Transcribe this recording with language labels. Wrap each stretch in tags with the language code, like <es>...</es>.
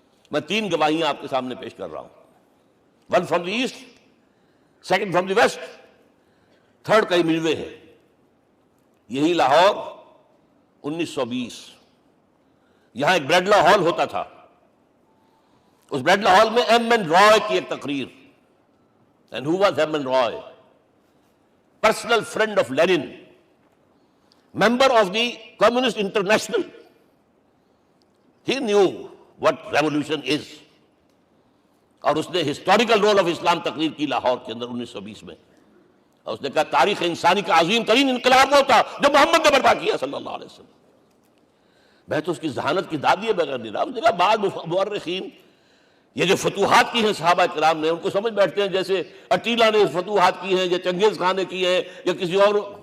<ur>میں 3 گواہیاں آپ کے سامنے پیش کر رہا ہوں،</ur> <en>1 from the east, 2 from the west,</en> <ur>3 کئی ملوے ہے۔ یہی لاہور 1920، یہاں ایک بریڈلا ہال ہوتا تھا، اس بریڈلا ہال میں ایم این رائے کی ایک تقریر،</ur> <en>And who was M N Roy? Personal friend of Lenin, member of the Communist International. He knew what revolution is.</en> <ur>اور اس نے ہسٹوریکل رول آف اسلام تقریر کی لاہور کے اندر 1920 میں، اور اس نے کہا تاریخ انسانی کا عظیم ترین انقلاب وہ تھا جو محمد نے برپا کیا صلی اللہ علیہ وسلم. میں تو اس کی ذہانت کی داد دیے بغیر نہیں رہا. اس نے کہا بعض مورخین یہ جو فتوحات کی ہیں صحابہ کرام نے، ان کو سمجھ بیٹھتے ہیں جیسے اٹیلا نے فتوحات کی ہیں یا چنگیز خان نے کی ہیں یا کسی اور.</ur>